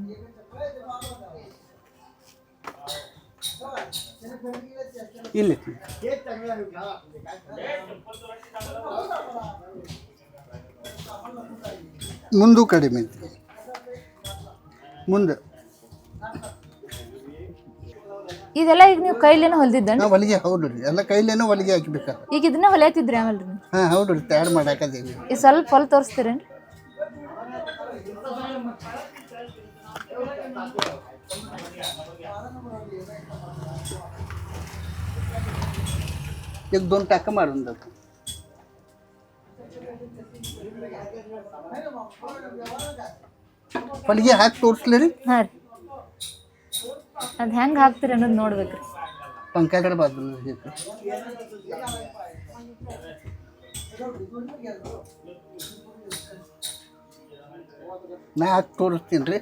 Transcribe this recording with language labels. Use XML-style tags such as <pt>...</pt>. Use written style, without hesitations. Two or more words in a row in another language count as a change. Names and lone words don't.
<kn>ಇಲ್ಲಿ ಮುಂದೂ ಕಡಿಮೆ ಐತಿ. ಮುಂದೆ ಇದೆಲ್ಲ ಈಗ ನೀವು ಕೈಲೇನೋ ಹೊಲ್ದಿದ್ದ? ಹೊಲಿಗೆ. ಹೌದು ರೀ, ಎಲ್ಲ ಕೈಲೇನೋ ಹೊಲಿಗೆ ಹಾಕಿಬೇಕಾ. ಈಗ ಇದನ್ನ ಹೊಲಿಯತಿದ್ರಿ ಆಮೇಲೆ? ಹೌದು ರೀ, ತಯಾರು ಮಾಡಾಕದೇವಿ. ಈ ಸ್ವಲ್ಪ ಹೊಲ್ ತೋರಿಸ್ತೀರೇನ್ರಿ?</kn> <mr>एक 2 टाका मारून जातो.</mr> <kn>ಹೊಲಿಗೆ ಹಾಕಿ ತೋರಿಸ್ಲಿ ರೀ? ಹಾಂ ರೀ. ಅದು ಹೆಂಗೆ ಹಾಕ್ತೀರಿ ಅನ್ನೋದು ನೋಡ್ಬೇಕ್ರಿ.</kn> <mr>पंख्याकडे बाजूला</mr> <kn>ನಾ ಹಾಕಿ ತೋರಿಸ್ತೀನಿ ರೀ.</kn>